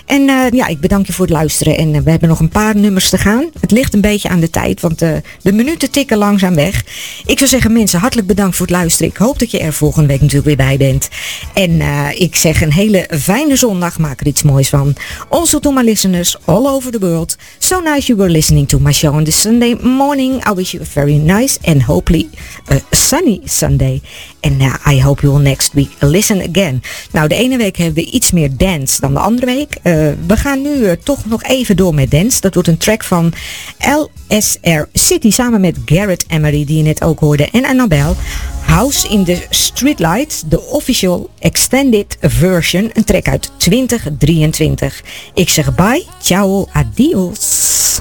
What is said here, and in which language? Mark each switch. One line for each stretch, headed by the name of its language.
Dutch: En ja, ik bedank je voor het luisteren. En we hebben nog een paar nummers te gaan. Het ligt een beetje aan de tijd, want de minuten tikken langzaam weg. Ik zou zeggen, mensen, hartelijk bedankt voor het luisteren. Ik hoop dat je er volgende week natuurlijk weer bij bent. En ik zeg een hele fijne zondag. Maak er iets moois van.
English: Also to my listeners all over the world. So nice you were listening to my show on this Sunday morning. I wish you a very nice and hopefully a sunny Sunday. And I hope you will next week listen again.
Dutch: Nou, de ene week hebben we iets meer dance dan de andere week. We gaan nu toch nog even door met dance. Dat wordt een track van LSR City samen met Garrett Emery, die je net ook hoorde, en Annabelle. House in the Streetlights, de official extended version. Een track uit 2023. Ik zeg bye, ciao, adios.